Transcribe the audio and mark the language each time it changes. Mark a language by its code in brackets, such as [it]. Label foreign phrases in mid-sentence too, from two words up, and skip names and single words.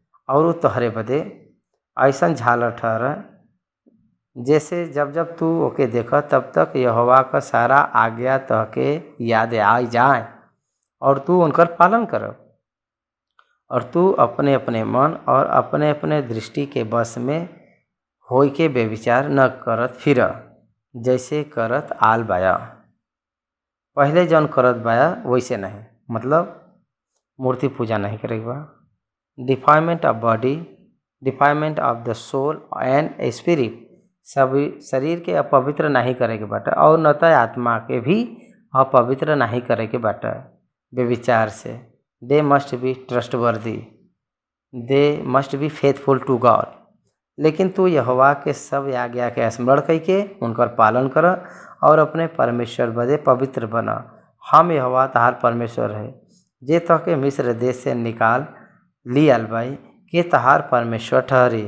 [bho] और तोहरे बदे ऐसन झालर ठहर जैसे जब जब तू ओके देख तब तक यहोवा का सारा आज्ञा तहके याद आ जाए और तू उनकर पालन कर, और तू अपने अपने मन और अपने अपने दृष्टि के बस में होई के बेविचार न करत फिर, जैसे करत आल बाया। पहले जौन करत बाया वैसे नहीं, मतलब मूर्ति पूजा नहीं करे बा। [en] defilement of body, defilement of the soul and spirit, [bho] सभी शरीर के अपवित्र नहीं करे के बाटे और न तो आत्मा के भी अपवित्र नहीं करे के बाटे बेविचार से। [en] they must be trustworthy, they must be faithful to God. [bho] लेकिन तू यहोवा के सब आज्ञा के स्मरण करके उनकर पालन कर और अपने परमेश्वर बदे पवित्र बना। हम यहोवा तहार परमेश्वर है जे तहके मिस्र देश से निकाल लियल बाई के तहार परमेश्वर ठहरी।